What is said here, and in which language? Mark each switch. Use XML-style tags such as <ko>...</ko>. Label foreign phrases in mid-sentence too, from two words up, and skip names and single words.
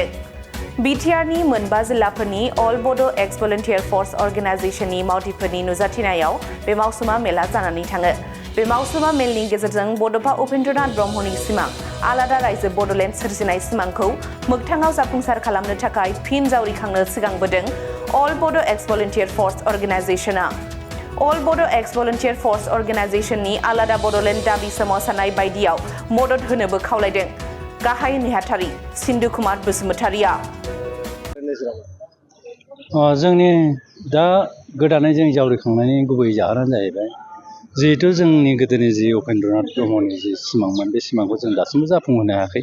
<brx>बिटिआरनि मोनबा जिल्लाफोरनि All Bodo Ex-Volunteer Force Organizationनि मावथिफोरनि नुजाथिनायाव बे मावसुमा मेला जानानै थाङो। बे मावसुमा मेलनि गेजेरजों बड'फा उपेन्द्रनाथ ब्रह्मनि सिमां आलादा रायजो बड'लेण्ड सोरजिनाय सिमांखौ मोगथाङाव जाफुंसार खालामनो थाखाय फिन जावरिखांनो सिगांबोदों All Bodo Ex-Volunteer Force Organizationआ। All Bodo Ex-Volunteer Force Organizationनि आलादा बड'लेण्ड दाबि सोमावसारनाय बायदियाव मदद होनोबो खावलायदों। गाहाय नेहाथारि सिन्धु कुमार बसुमतारिया। जोंनि दा गोदानै जों जावरिखांनायनि गुबै जाहोनानो जाहैबाय जिहेतु जोंनि गोदोनि जि उपेन्द्रनाथ ब्रह्मनि जि सिमांमोन बे सिमांखौ जों दासिमबो जाफुंहोनो हायाखै।</brx>